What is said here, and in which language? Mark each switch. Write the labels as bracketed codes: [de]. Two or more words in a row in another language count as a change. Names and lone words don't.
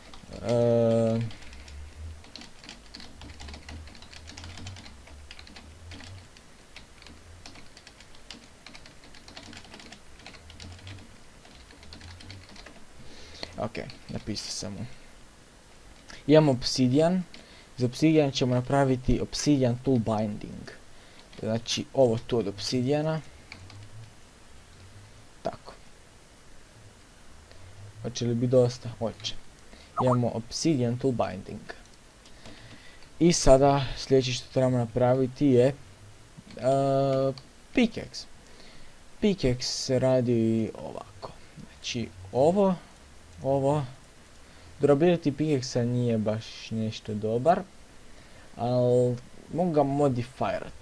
[hr] Ok, napisao sam mu. Imamo obsidian. Za obsidian ćemo napraviti [en] obsidian tool binding. [hr] Znači ovo tu od obsidiana. Tako. Hoće li biti dosta? Hoće. Imamo [en] obsidian tool binding. [hr] I sada sljedeće što trebamo napraviti je pickaxe. Pickaxe se radi ovako. Znači ovo. [en] Durability pickaxe [hr] nije baš nešto dobar, ali mogu ga modifirat.